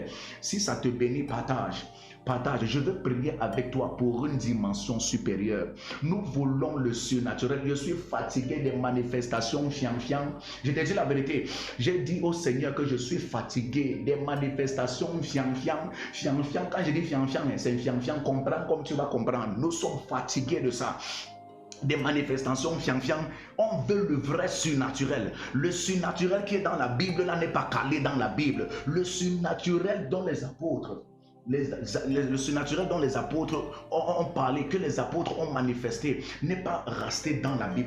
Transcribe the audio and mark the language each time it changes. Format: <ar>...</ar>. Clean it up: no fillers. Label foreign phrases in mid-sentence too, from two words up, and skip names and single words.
<fr>Si ça te bénit, partage. Partage. Je veux prier avec toi pour une dimension supérieure. Nous voulons le surnaturel. Je suis fatigué des manifestations fian-fian. Je te dis la vérité. J'ai dit au Seigneur que je suis fatigué des manifestations fian-fian. Fian-fian, quand je dis fian-fian, c'est fian-fian. Comprends comme tu vas comprendre. Nous sommes fatigués de ça. Des manifestations fian-fian, on veut le vrai surnaturel. Le surnaturel qui est dans la Bible là n'est pas calé dans la Bible. Le surnaturel dont les apôtres, le surnaturel dont les apôtres ont parlé, que les apôtres ont manifesté, n'est pas resté dans la Bible.</fr>